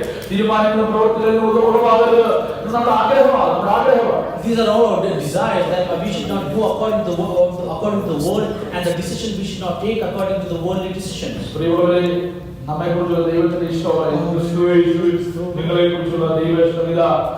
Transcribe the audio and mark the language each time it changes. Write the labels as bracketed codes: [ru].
[ml] തീരുമാനങ്ങളും പ്രവർത്തനങ്ങളും ഉറവാകരുത്. ഇത് നമ്മുടെ ആഗ്രഹമാണ്, നമ്മുടെ ആഗ്രഹമാണ്. [en] These are all our desires that we should not go according to the world, and the decision we should not take according to the worldly decisions. [ml] പ്രിയമുള്ളവരെ, നമ്മെക്കുറിച്ചുള്ള ദൈവത്തിന്റെ ഇഷ്ടമാണ് നിങ്ങളെ കുറിച്ചുള്ള ദൈവേഷ്ടം ഇതാ.